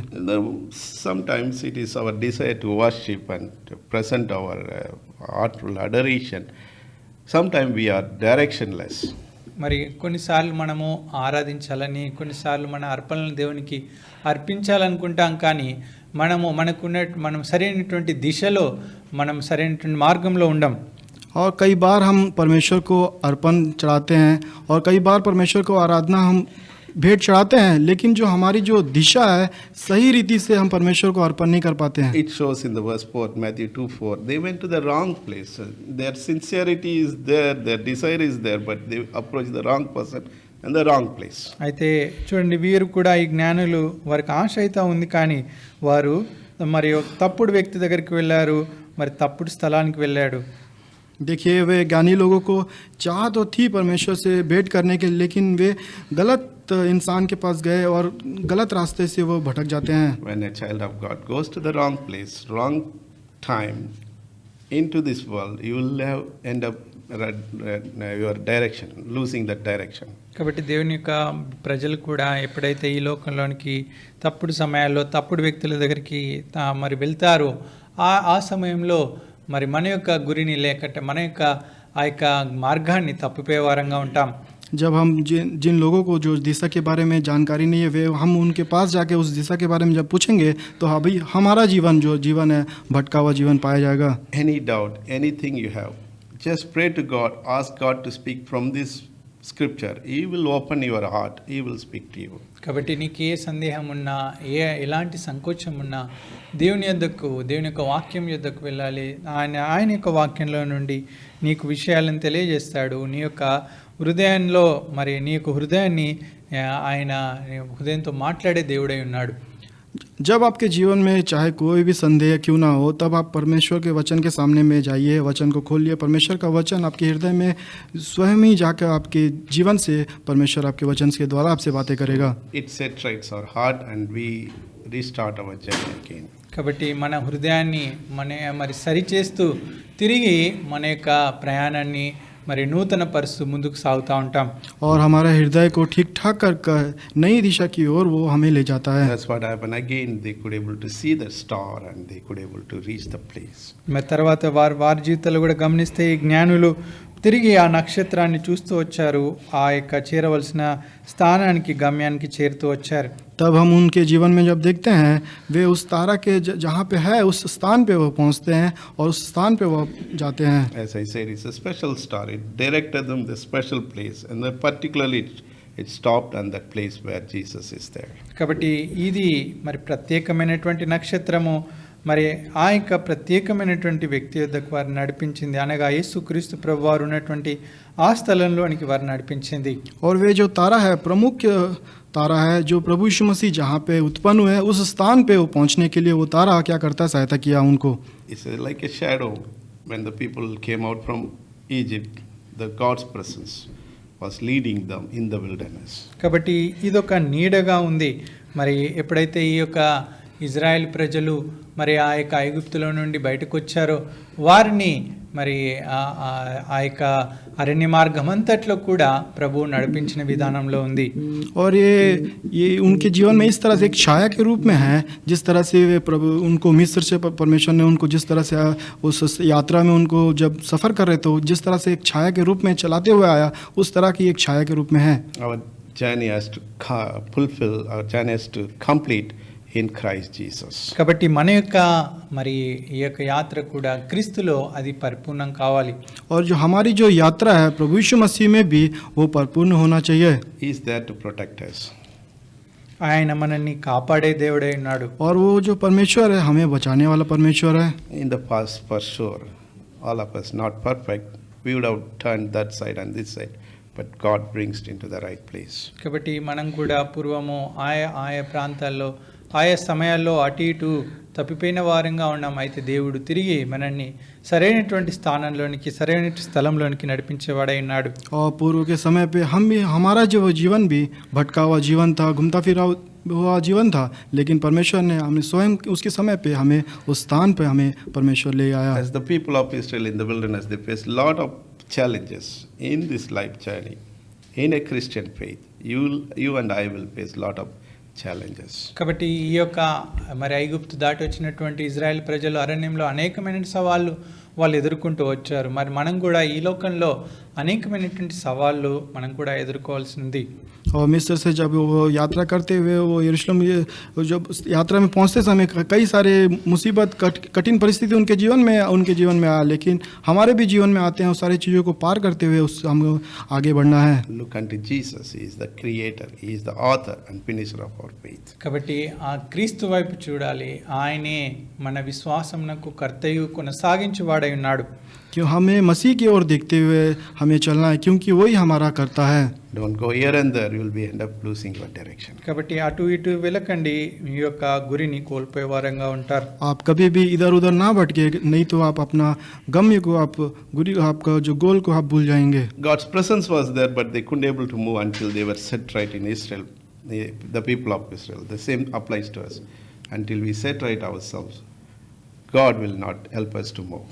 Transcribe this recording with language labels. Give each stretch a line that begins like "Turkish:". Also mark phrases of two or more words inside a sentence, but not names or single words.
English: Sometimes it is our desire to worship and to present our heartful adoration. Sometimes we are directionless.
Telugu: మరి కొన్నిసార్లు మనము ఆరాధించాలని, కొన్నిసార్లు మన అర్పణలను దేవునికి అర్పించాలనుకుంటాం, కానీ మనం సరైనటువంటి దిశలో, మనం సరైనటువంటి మార్గంలో ఉండం.
Hindi: और कई बार हम परमेश्वर को अर्पण चढ़ाते हैं और कई बार परमेश्वर को आराधना हम भेंट चढ़ाते हैं, लेकिन जो हमारी जो दिशा है सही रीति से हम परमेश्वर को अर्पण नहीं कर पाते हैं।
English: It shows in the verse 4, Matthew 2:4. They went to the wrong place. Their sincerity is there, their desire is there, but they approached the wrong person and the wrong place.
Telugu: అయితే చూడండి వీరు కూడా ఈ జ్ఞానులు, వారికి ఆశ అయితే ఉంది, కానీ వారు మరి తప్పుడు వ్యక్తి దగ్గరికి వెళ్ళారు, మరి తప్పుడు స్థలానికి వెళ్ళాడు.
Hindi: देखिए वे ज्ञानी लोगों को चाह तो थी परमेश्वर से भेंट करने के, लेकिन वे गलत इंसान के पास गए और गलत रास्ते से वो भटक जाते हैं।
English: When a child of God goes to the wrong place, wrong time into this world, you will end up your direction, losing that direction.
Telugu: కాబట్టి దేవుని యొక్క ప్రజలు కూడా ఎప్పుడైతే ఈ లోకంలోనికి తప్పుడు సమయాల్లో తప్పుడు వ్యక్తుల దగ్గరికి మరి వెళ్తారో ఆ సమయంలో మరి మన యొక్క గురిని లేకపోతే మన యొక్క ఆ యొక్క మార్గాన్ని తప్పిపోయే వారంగా ఉంటాం.
Hindi: जब हम जिन लोगों को जो दिशा के बारे में जानकारी नहीं है, वे हम उनके पास जाके उस दिशा के बारे में जब पूछेंगे तो अभी हमारा जीवन है भटका हुआ जीवन पाया जाएगा।
English: Any doubt, anything you have, just pray to God, ask God to speak from this scripture, He will open your heart, He will speak to you.
Telugu: కాబట్టి నీకు ఏ సందేహం ఉన్నా, ఎలాంటి సంకోచం ఉన్నా దేవుని యొక్క వాక్యం యొద్దకు వెళ్ళాలి. ఆయన యొక్క వాక్యంలో నుండి నీకు విషయాలను తెలియజేస్తాడు. నీ యొక్క హృదయంలో నీ యొక్క హృదయాన్ని ఆయన హృదయంతో మాట్లాడే దేవుడై ఉన్నాడు.
Hindi: जब आपके जीवन में चाहे कोई भी संदेह क्यों ना हो, तब आप परमेश्वर के वचन के सामने में जाइए, वचन को खोलिए. परमेश्वर का वचन आपके हृदय में स्वयं ही जाकर आपके जीवन से परमेश्वर आपके वचन के द्वारा आपसे बातें करेगा.
English: It saturates our heart and we restart our journey again.
Telugu: కాబట్టి మన హృదయాన్ని మరి సరిచేస్తూ తిరిగి మన యొక్క ప్రయాణాన్ని నూతన పరుస్తూ ముందుకు సాగుతూ ఉంటాం.
Hindi: और हमारा हृदय को ठीक ठाक कर नई दिशा की ओर वो हमें ले जाता है.
English: That's what happened again. They could able to see the star and they could able to reach the place.
Telugu: మరి తర్వాత వారి జీవితాలు కూడా గమనిస్తే ఈ జ్ఞానులు తిరిగి ఆ నక్షత్రాన్ని చూస్తూ వచ్చారు. ఆ యొక్క చేరవలసిన స్థానానికి, గమ్యానికి చేరుతూ వచ్చారు.
Hindi: तब हम उनके जीवन में जब देखते हैं, वे उस तारा के जहाँ पे है उस स्थान पे वो पहुँचते हैं और उस स्थान पे वो जाते हैं.
English: As I said, it's a special star. It directed them the special place, and then particularly it stopped on that place where Jesus is there.
Telugu: కాబట్టి ఇది ప్రత్యేకమైనటువంటి నక్షత్రము ఆ యొక్క ప్రత్యేకమైనటువంటి వ్యక్తి యొద్దకు వారిని నడిపించింది. అనగా యేసుక్రీస్తు ప్రభువారు ఉన్నటువంటి ఆ స్థలంలోనికి వారిని నడిపించింది.
Hindi: और वे जो तारा है, प्रमुख तारा है, जो प्रभु यीशु मसीह जहाँ पे उत्पन्न हुए उस स्थान पे वो पहुँचने के लिए वो तारा क्या करता है, सहायता किया उनको.
English: It's like a shadow. When the people came out from Egypt, the God's presence was leading them in the wilderness.
Telugu: కాబట్టి ఇదొక నీడగా ఉంది. ఎప్పుడైతే ఈ యొక్క ఇజ్రాయెల్ ప్రజలు ఆ యొక్క ఐగుప్తులో నుండి బయటకు వచ్చారో వారిని ఆ యొక్క అరణ్య మార్గమంతట్లో కూడా ప్రభువు నడిపించిన విధానంలో ఉంది.
Hindi: और ये उनके जीवन में इस तरह से एक छाया के रूप में है, जिस तरह से वे प्रभु उनको मिस्र से परमेश्वर ने उनको जिस तरह से उस यात्रा में उनको जब सफ़र कर रहे थे जिस तरह से एक छाया के रूप में चलाते हुए आया, उस तरह की एक छाया के रूप में है.
English: Our journey has to fulfill, our journey has to complete in Christ Jesus.
Telugu: కాబట్టి మన యొక్క ఈ యొక్క యాత్ర కూడా క్రీస్తులో అది పరిపూర్ణం కావాలి.
Hindi: और जो हमारी जो यात्रा है प्रभु यीशु मसीह में भी वो परिपूर्ण होना चाहिए.
English: He is there to protect us.
Telugu: ఆయన మనల్ని కాపాడే దేవుడై ఉన్నాడు.
Hindi: और वो जो परमेश्वर है हमें बचाने वाला परमेश्वर है.
English: In the past, for sure, all of us not perfect, we would have turned that side and this side, but God brings it into the right place.
Telugu: కాబట్టి మనం కూడా పూర్వము ఆయా ప్రాంతాల్లో ఆయా సమయాల్లో అటు ఇటు తప్పిపోయిన వారంగా ఉన్నాం. అయితే దేవుడు తిరిగి మనల్ని సరైనటువంటి స్థానంలోనికి, సరైన స్థలంలోనికి నడిపించేవాడై ఉన్నాడు.
Hindi: और पूर्व के समय पे हम भी, हमारा जो जीवन भी भटका हुआ जीवन था, घूमता फिरा हुआ जीवन था, लेकिन परमेश्वर ने हमें स्वयं उसके समय पे हमें उस स्थान पे हमें परमेश्वर ले आया.
English: As the people of Israel in the wilderness, they faced a lot of challenges in this life journey. In a Christian faith, you and I will face a lot of challenges.
Telugu: కాబట్టి ఈ యొక్క ఐగుప్తు దాటి వచ్చినటువంటి ఇజ్రాయెల్ ప్రజలు అరణ్యంలో అనేకమైన సవాళ్ళు వాళ్ళు ఎదుర్కొంటూ వచ్చారు. మనం కూడా ఈ లోకంలో అనేకమైనటువంటి సవాళ్ళు మనం కూడా ఎదుర్కోవాల్సి ఉంది.
Hindi: और मिस्र से जब वो यात्रा करते हुए वो यरूशलेम जब यात्रा में पहुंचते समय कई सारे मुसीबत कठिन परिस्थिति उनके जीवन में आया, लेकिन हमारे भी जीवन में आते हैं. उस सारी चीज़ों को पार करते हुए हम आगे बढ़ना है.
English: Look unto Jesus. He is the creator. He is the author and finisher of our faith.
Telugu: కాబట్టి ఆ క్రీస్తు వైపు చూడాలి. ఆయనే మన విశ్వాసమునకు కర్తయు కొనసాగించువాడై ఉన్నాడు.
Hindi: कि हमें मसीह की ओर देखते हुए हमें चलना है, क्योंकि वही हमारा करता है.
English: Don't go here and there, you will be end up losing your direction.
Telugu: కాబట్టి అటు ఇటు వెళ్ళకండి, మీ యొక్క గురిని కోల్పోయే వారంగా ఉంటారు.
Hindi: आप कभी भी इधर उधर ना भटके, नहीं तो आप अपना गम्य को आपका जो गोल को आप भूल जाएंगे.
English: God's presence was there, but they couldn't able to move until they were set right in Israel. The people of Israel. The same applies to us. Until we set right ourselves, God will not help us to move.